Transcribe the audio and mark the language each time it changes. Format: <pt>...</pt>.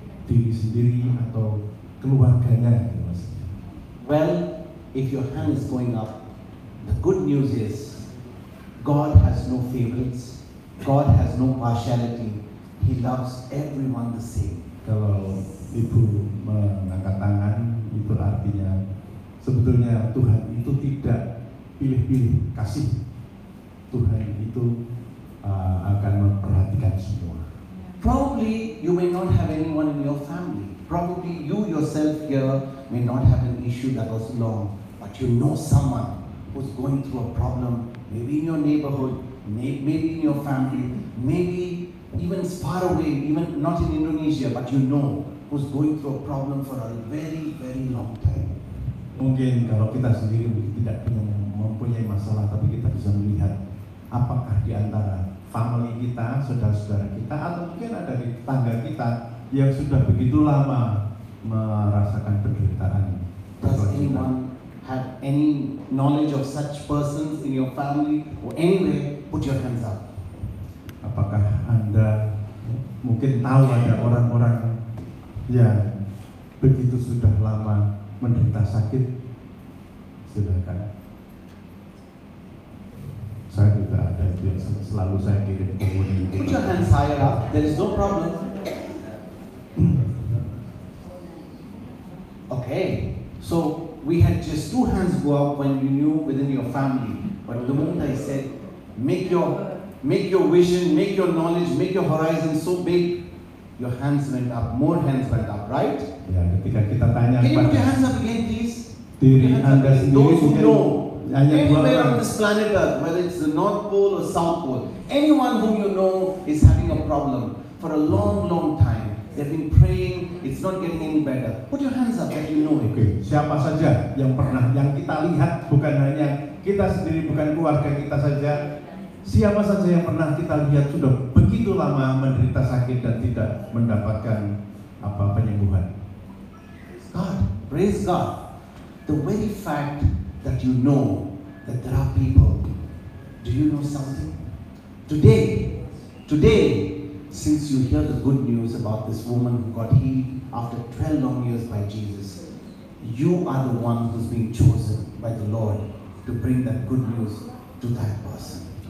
<id>Diri sendiri atau keluarganya gitu maksudnya.</id> <en>Well, if your hand is going up, the good news is God has no favorites, God has no partiality, He loves everyone the same.</en> <id>Kalau ibu mengangkat tangan, itu artinya sebetulnya Tuhan itu tidak pilih-pilih kasih. Tuhan itu akan memperhatikan semua.</id> <en>Probably you may not have anyone in your family. Probably you yourself here may not have an issue that was long, but you know someone who's going through a problem, maybe in your neighborhood, maybe in your family, maybe even far away, even not in Indonesia, but you know who's going through a problem for a very, very long time.</en> <id>Mungkin kalau kita sendiri tidak mempunyai masalah, tapi kita bisa melihat apakah di antara family kita, saudara-saudara kita, atau mungkin ada di tetangga kita yang sudah begitu lama merasakan penderitaan.</id> <en>Does anyone have any knowledge of such persons in your family or anywhere? Put your hands up.</en> <id>Apakah Anda mungkin tahu ada orang-orang yang begitu sudah lama menderita sakit? Silakan. Saya juga ada itu yang selalu saya kirim komunikasi.</id> <en>Put your hands higher up. There is no problem. Okay. So we had just 2 hands go up when you knew within your family. But the moment I said, make your vision, make your knowledge, make your horizon so big, your hands went up. More hands went up, right?</en> <id>Ya, ketika kita tanya</id> <en>Can you put your hands up again, please?</en> <id>diri Anda sendiri,</id> <en>Those who</en> <id>mungkin</id> <en>know,</en> <id>hanya 2</id> <en>anywhere on</en> <id>orang.</id> <en>this planet Earth, whether it's the North Pole or South Pole, anyone whom you know is having a problem for a long, long time. They've been praying, it's not getting any better. Put your hands up that you know it.</en> <id>Oke, siapa saja yang kita lihat, bukan hanya kita sendiri, bukan keluarga kita saja. Siapa saja yang pernah kita lihat sudah begitu lama menderita sakit dan tidak mendapatkan penyembuhan.</id> <en>God, praise God. The very fact that you know that there are people, do you know something? Today, since you hear the good news about this woman who got healed after 12 long years by Jesus, you are the one who's being chosen by the Lord to bring that good news to that person.</en>